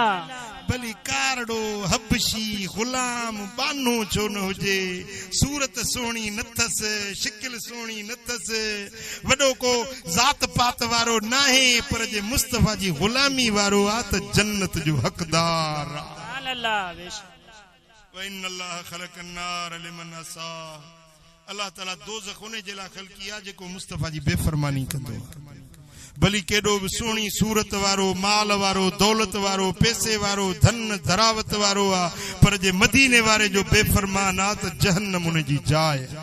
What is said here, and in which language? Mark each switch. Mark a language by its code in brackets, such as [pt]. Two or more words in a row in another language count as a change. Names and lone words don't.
[sd] भली कारड़ो हबशी गुलाम बानो छो न हुजे सूरत सुहिणी नथस शिकिल सुहिणी नथस वॾो को ज़ात पात वारो नाहे पर जे मुस्तफ़ा जी गुलामी वारो आहे त जन्नत जो हक़दार आहे [ar] سبحان الله وإن الله خلق النار لمن عصى [sd] अल्लाह ताला दोज़ख उन जे लाइ ख़लक़ी आहे जेको मुस्तफ़ा जी बेफ़रमानी कंदो भली केॾो बि सुहिणी सूरत वारो माल वारो दौलत वारो पैसे वारो धन धरावत वारो आहे पर जे मदीने वारे जो बेफ़रमान आहे त जहन्नम उन जी जाइ